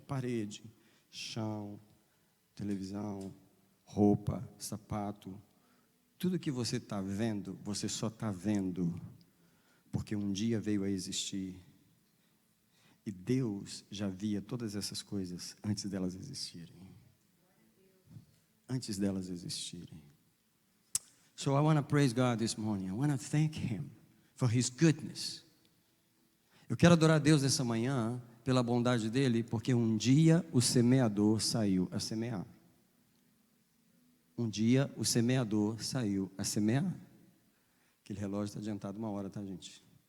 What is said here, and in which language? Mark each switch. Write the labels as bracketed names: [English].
[Portuguese] Parede, chão, televisão, roupa, sapato. Tudo que você está vendo, você só está vendo porque um dia veio a existir. E Deus já via todas essas coisas antes delas existirem. Antes delas existirem. [English] So I want to praise God this morning. I want to thank Him for His goodness. [Portuguese] Eu quero adorar a Deus nessa manhã pela bondade dEle, porque um dia o semeador saiu a semear. Um dia o semeador saiu a semear. Aquele relógio está adiantado 1 hora, tá, gente?